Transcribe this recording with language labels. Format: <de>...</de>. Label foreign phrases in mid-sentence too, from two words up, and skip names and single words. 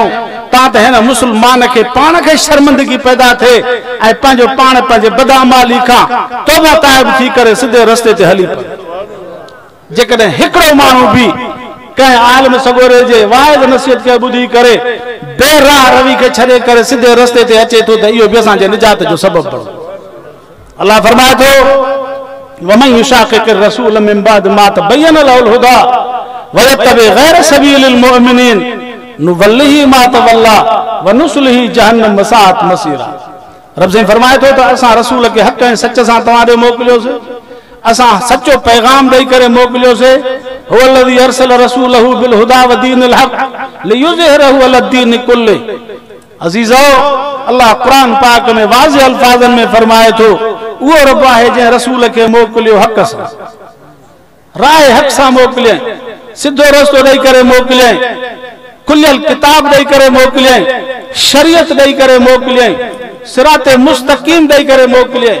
<sd>तां त हिन मुस्लमान खे पाण खे शर्मिंदगी पैदा थिए ऐं पंहिंजो पाण पंहिंजे बदअमाली खां तौबा ताइब थी करे सिधे रस्ते ते हली पए। जेकॾहिं हिकिड़ो माण्हू बि कंहिं आलिम सगोरे जे वाइद नसीहत खे ॿुधी करे बेराह रवी खे छॾे करे सिधे रस्ते ते अचे थो त इहो बि असांजे निजात जो सबबु बणो। अल्लाह फरमाए थो</sd> <ar>ومن يشاقق الرسول من بعد ما تبين له الهدى ويتبع غير سبيل المؤمنين نوله ما تولى ونصله جهنم وساءت مصيرا.</ar> <sd>रब से फरमाए थो त असां रसूल खे हक़ ऐं सच सां तव्हां ॾे मोकिलियोसीं। असां सचो पैगाम ॾेई करे मोकिलियोसीं।</sd> <ar>هو الذي أرسل رسوله بالهدى ودين الحق ليظهره على الدين كله.</ar> <sd>अज़ीज़ो, अल्लाह कुरान पाक में वाज़िह अल्फाज़न में फरमाए थो उहो रब आहे जंहिं रसूल खे मोकिलियो हक़ सां, राह हक़ सां मोकिलियईं, सिधो रस्तो ॾेई करे मोकिलियईं, खुलियल किताब ॾेई करे मोकिलियईं, शरीयत ॾेई करे मोकिलियईं,</sd> <ar>صراط مستقيم</ar> <sd>ॾेई करे मोकिलियईं।</sd>